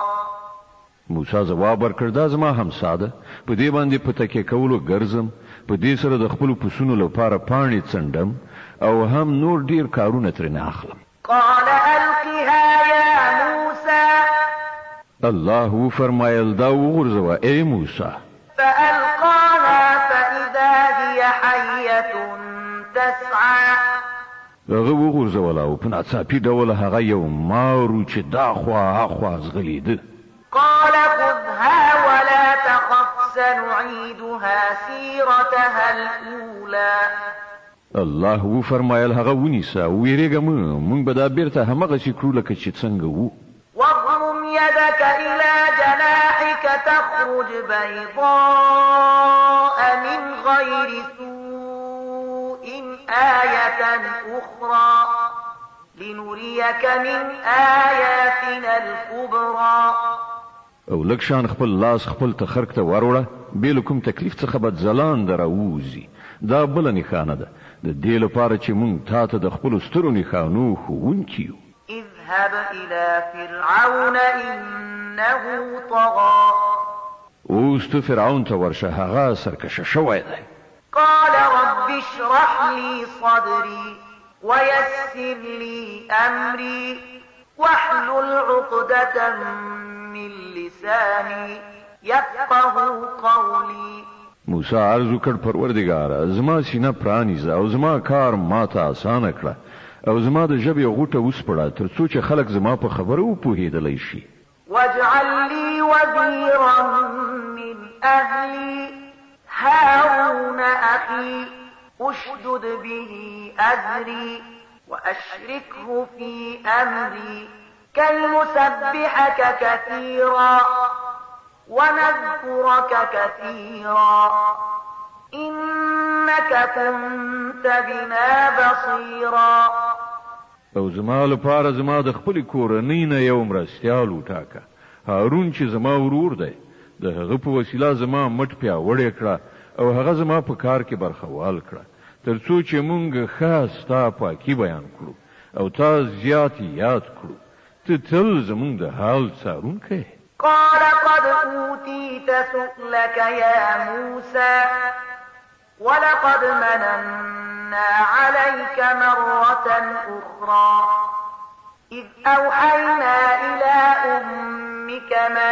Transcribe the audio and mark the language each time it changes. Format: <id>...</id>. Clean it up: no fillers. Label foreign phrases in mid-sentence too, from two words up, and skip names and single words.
<ps>موسی ځواب ورکړ دا زما همسا ده، په دې باندې په تکیه کولو ګرځم، په دې سره د خپلو پسونو لپاره پاڼې څنډم او هم نور ډیر کارونه ترېنه اخلم.</ps> <ar>قال ألقها يا موسى.</ar> <ps>الله فرمایل دا وغورځوه ای موسی.</ps> <ar>فألقاها فإذا فإذا هي حية تسعى</ar> <ps>هغه وغورځوله او په ناڅاپي ډول هغه یو مارو چې دا خوا اخوا ځغلېده.</ps> <ar>قال خذها ولا تخف سنعيدها سيرتها الأولى.</ar> <ps>الله وفرمایل هغه ونیسه او ویرېږه مونږ به دا بیرته همغسې کړو لکه چې څنګه وو.</ps> <ar>واضم يدك إلى جناحك تخرج بيضاء من غير سوء آية أخرى لنريك من آياتنا الكبرى.</ar> <ps>او لږ شان خپل لاس خپل تخرک ته وروړه بې له کوم تکلیف څخه به ځلانده راووځي. دا بله نښانه ده د دې لپاره چې مونږ تا ته د خپلو سترو نښانو ښوونکي یو.</ps> <ar>اذهب إلى فرعون إنه طغى.</ar> <ps>اوس ته فرعون ته ورشه هغه سرکشه شوی دی.</ps> <ar>قال رب اشرح لي صدري ويسر لي أمري واحلل عقدة من لساني يفقه قولي.</ar> <ps>موسی عرض وکړ پروردګاره زما سینه پرانیزه او زما کار ماته اسانه کړه او زما د ژبې غوټه وسپړه تر څو چې خلک زما په خبرو وپوهېدلی شي.</ps> <ar>واجعل لي وزيرا من أهلي هارون أخي أشدد به أزري وأشركه في أمري كي نسبحك كثيرا ونذكرك كثيرا إنك كنت بنا بصيرا.</ar> <ps>او زما لپاره زما د خپل کورنۍ نه یو مرستیال وټاکه هارون چې زما ورور دی د هغه په وسیله زما مټ پیاوړی کړه او هغه زما په کار کې برخوال کړه تر څو چې مونږ ښه ستا پاکي بیان کړو او تا زیات یاد کړو. ته تل زمونږ د حال څارونکی.</ps> <ar>قال قد أوتيت سؤلك يا موسى ولقد مننا عليك مرة أخرى إذ أوحينا إلى أمك ما</ar>